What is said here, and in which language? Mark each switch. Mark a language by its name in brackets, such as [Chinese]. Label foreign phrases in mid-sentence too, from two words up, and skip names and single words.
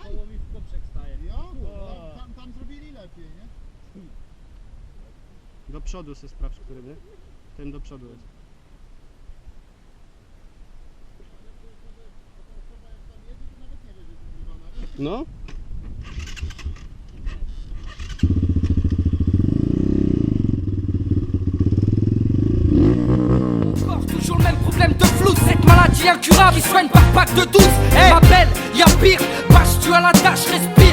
[Polish] koło mi w poprzek staje. Jo, bo tam zrobili lepiej, nie? Do przodu se sprawdź, który, nie? Ten do przodu jest. No? [French] Toujours le même problème de flou, cette maladie incurable qui soigne par pack de 12. Ma belle, y'a pire, bâche tu à la tâche, respire.